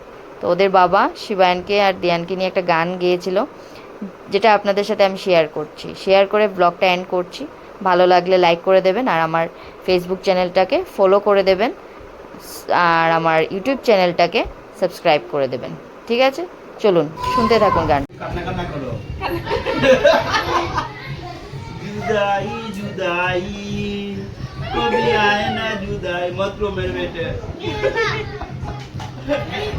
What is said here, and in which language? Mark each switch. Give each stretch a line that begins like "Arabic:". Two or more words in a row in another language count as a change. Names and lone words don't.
Bangla: তো ওদের বাবা শিবায়নকে আর দিয়ানকে নিয়ে একটা গান গেয়েছিল, যেটা আপনাদের সাথে আমি শেয়ার করে ব্লগটা এন্ড করছি। ভালো লাগলে লাইক করে দেবেন, আর আমার ফেসবুক চ্যানেলটাকে ফলো করে দেবেন, আর আমার ইউটিউব চ্যানেলটাকে সাবস্ক্রাইব করে দেবেন। ঠিক আছে, চলুন শুনতে থাকুন গান।
Hindi: जुदाई जुदाई कभी आए ना जुदाई मत रो मेरे बेटे।